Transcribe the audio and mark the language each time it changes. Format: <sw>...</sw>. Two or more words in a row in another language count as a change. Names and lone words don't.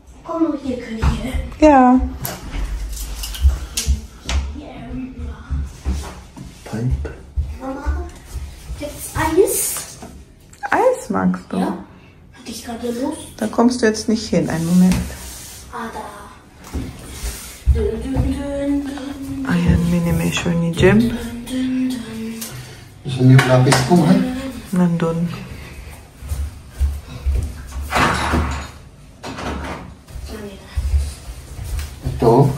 <de>Auch noch hier Küche. Ja. Pipe. Mama, gibt's Eis? Eis magst du? Ja. Hatte ich gerade Lust? Da kommst du jetzt nicht hin. Einen Moment. Ah, da.</de> <tl>Dun, dun, dun, dun. Ayan, minimation ni Jeb. Gusto niyo yung lapis ko, mahal? Nandun. Ito.</tl>